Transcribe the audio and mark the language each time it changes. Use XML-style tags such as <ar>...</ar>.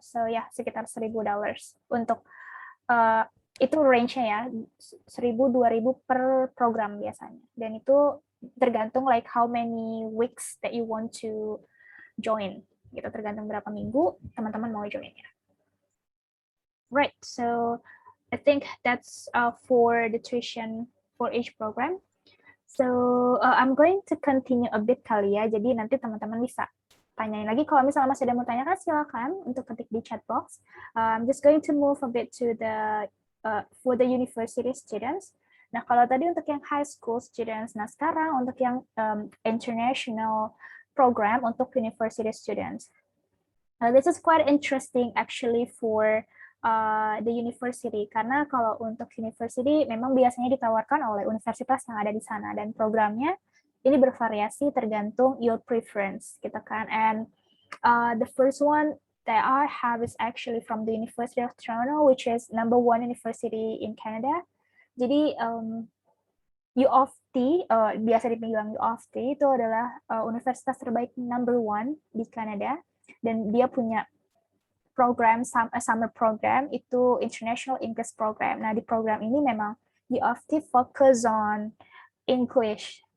<id>So ya sekitar $1,000 untuk itu range-nya ya, 1.000-2.000 per program biasanya. Dan itu tergantung</id> <en>like how many weeks that you want to join.</en> <id>Gitu, tergantung berapa minggu teman-teman mau join ya.</id> <en>Right, so I think that's for the tuition for each program. So I'm going to continue a bit</en> <id>kali ya, jadi nanti teman-teman bisa tanyain lagi. Kalau misalnya masih ada mau tanyakan, silakan untuk ketik di chat box.</id> <en>I'm just going to move a bit to the for the university students.</en> <id>Nah, kalau tadi untuk yang high school students, nah sekarang untuk yang international program untuk university students.</id> <en>This is quite interesting actually for the university,</en> <id>karena kalau untuk university memang biasanya ditawarkan oleh universitas yang ada di sana, dan programnya ini bervariasi tergantung your preference gitu kan.</id> <en>And the first one that I have is actually from the University of Toronto, which is #1 university in Canada.</en> <id>Jadi U of T, biasa dibilang U of T, itu adalah universitas terbaik number 1 di Kanada, dan dia punya program summer program itu International English Program. Nah, di program ini memang U of T fokus on English.</id>